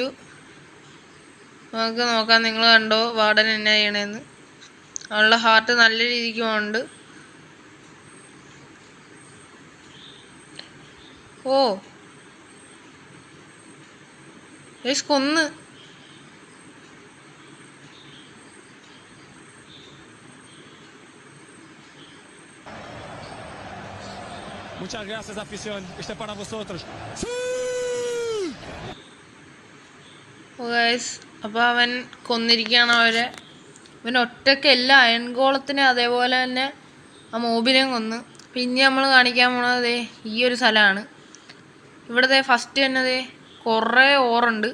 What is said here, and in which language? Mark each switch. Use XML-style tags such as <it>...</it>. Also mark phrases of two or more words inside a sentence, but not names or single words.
<ml>നമുക്ക് നോക്കാം. നിങ്ങൾ കണ്ടോ വാർഡൻ എന്നാ ചെയ്യണേന്ന്. അവളുടെ ഹാർട്ട് നല്ല രീതിക്ക് പോകുന്നുണ്ട്. ഓ കൊന്ന്.</ml> <es>Muchas gracias, afición. Este para vosotros.</es> <ml>അപ്പോൾ അവൻ കൊന്നിരിക്കുകയാണ് അവരെ. അവൻ ഒറ്റയ്ക്ക് എല്ലാ അയൺഗോളത്തിനെ അതേപോലെ തന്നെ ആ മോബിനെയും കൊന്ന്. പിന്നെ നമ്മൾ കാണിക്കാൻ പോണത് ഈ ഒരു സ്ഥലമാണ്. ഇവിടെ ഫസ്റ്റ് തന്നെ കുറേ ഓറുണ്ട്.</ml>